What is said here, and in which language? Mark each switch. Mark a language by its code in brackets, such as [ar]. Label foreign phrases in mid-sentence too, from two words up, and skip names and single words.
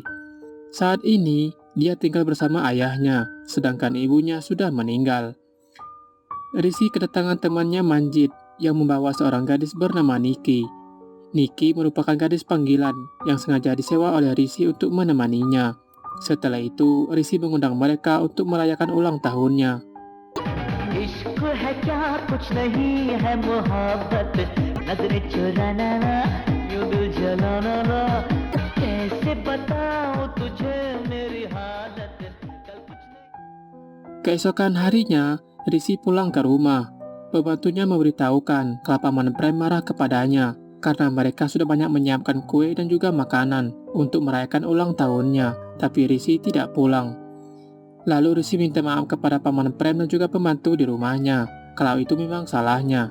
[id] Saat ini, dia tinggal bersama ayahnya, sedangkan ibunya sudah meninggal. Rishi kedatangan temannya Manjit yang membawa seorang gadis bernama Nikki. Nikki merupakan gadis panggilan yang sengaja disewa oleh Rishi untuk menemaninya. Setelah itu, Rishi mengundang mereka untuk merayakan ulang tahunnya. [hi] इश्क है क्या कुछ नहीं है मोहब्बत नजरें चुराना ना यूं दिल जलाना ना कैसे बताऊं तुझे मेरी हालत कल कुछ नहीं. [id] Keesokan harinya, Rishi pulang ke rumah. Pembantunya memberitahukan kalau Paman Prem marah kepadanya karena mereka sudah banyak menyiapkan kue dan juga makanan untuk merayakan ulang tahunnya, tapi Rishi tidak pulang. Lalu Rishi minta maaf kepada Paman Prem dan juga pembantu di rumahnya, kalau itu memang salahnya.